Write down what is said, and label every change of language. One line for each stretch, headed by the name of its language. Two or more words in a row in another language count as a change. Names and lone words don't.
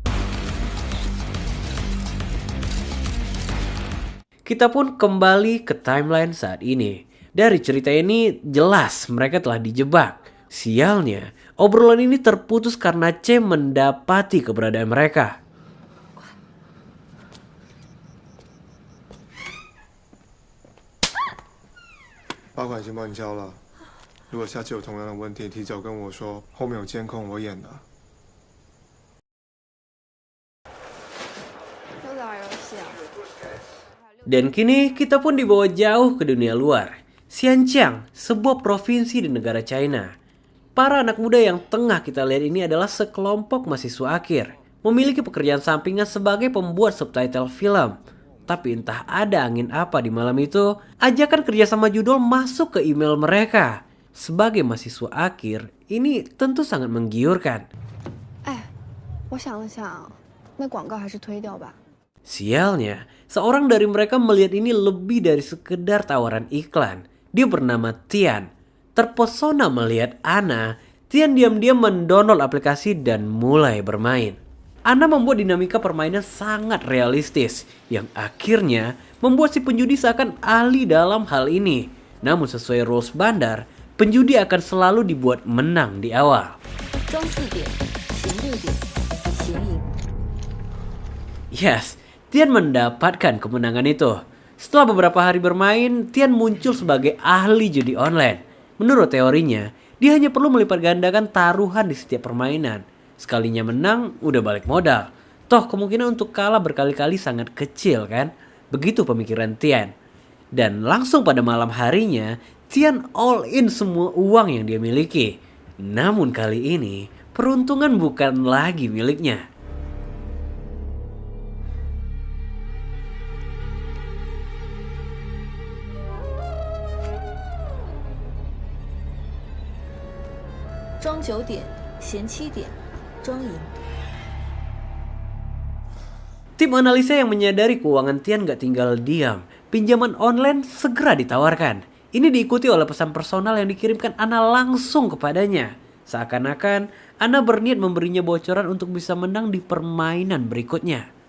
Indonesian: Kita pun kembali ke timeline saat ini. Dari cerita ini jelas mereka telah dijebak. Sialnya, obrolan ini terputus karena C mendapati keberadaan mereka.
Chinese: 罚款已经帮你交了，如果下次有同样的问题，提早跟我说，后面有监控，我演的。又在玩游戏啊？
Indonesian: Dan kini kita pun dibawa jauh ke dunia luar. Xianjiang, sebuah provinsi di negara China. Para anak muda yang tengah kita lihat ini adalah sekelompok mahasiswa akhir. Memiliki pekerjaan sampingan sebagai pembuat subtitle film. Tapi entah ada angin apa di malam itu, ajakan kerjasama judul masuk ke email mereka. Sebagai mahasiswa akhir, ini tentu sangat menggiurkan.
Chinese: 哎，我想了想，那广告还是推掉吧。
Indonesian: Sialnya, seorang dari mereka melihat ini lebih dari sekedar tawaran iklan. Dia bernama Tian. Terpesona melihat Ana, Tian diam-diam mendownload aplikasi dan mulai bermain. Ana membuat dinamika permainan sangat realistis, yang akhirnya membuat si penjudi seakan ahli dalam hal ini. Namun sesuai rules bandar, penjudi akan selalu dibuat menang di awal.
Chinese: 装4点，行6点，行赢。
Indonesian: Yes, Tian mendapatkan kemenangan itu. Setelah beberapa hari bermain, Tian muncul sebagai ahli judi online. Menurut teorinya, Dia hanya perlu melipat gandakan taruhan di setiap permainan. Sekalinya menang, udah balik modal. Toh kemungkinan untuk kalah berkali-kali sangat kecil kan? Begitu pemikiran Tian. Dan langsung pada malam harinya, Tian
English: all in
Indonesian: semua uang yang dia miliki. Namun kali ini, peruntungan bukan lagi miliknya.
Chinese: 庄9点，闲7点，庄赢。
Indonesian: Tim analisa yang menyadari keuangan Tian gak tinggal diam. Pinjaman online segera ditawarkan. Ini diikuti oleh pesan personal yang dikirimkan Ana langsung kepadanya. Seakan-akan Ana berniat memberinya bocoran untuk bisa menang di permainan berikutnya.